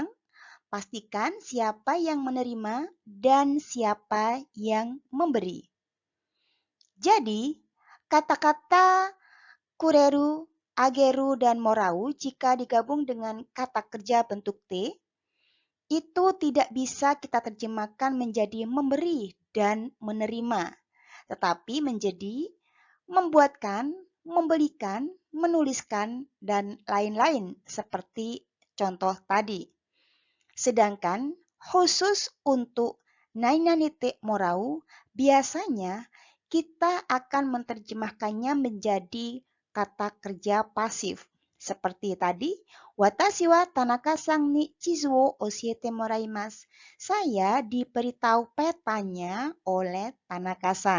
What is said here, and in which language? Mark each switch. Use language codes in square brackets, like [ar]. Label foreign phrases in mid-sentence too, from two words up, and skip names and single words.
[id] Pastikan siapa yang menerima dan siapa yang memberi. Jadi, kata-kata kureru, ageru, dan morau jika digabung dengan kata kerja bentuk T, itu tidak bisa kita terjemahkan menjadi memberi dan menerima, tetapi menjadi membuatkan, membelikan, menuliskan, dan lain-lain seperti contoh tadi. Sedangkan khusus untuk [ja] なになにてもらう, [id] biasanya kita akan menerjemahkannya menjadi kata kerja pasif. Seperti tadi, [ja] 私は田中さんに地図を教えてもらいます. [id] Saya diberitahu petanya oleh Tanaka-san.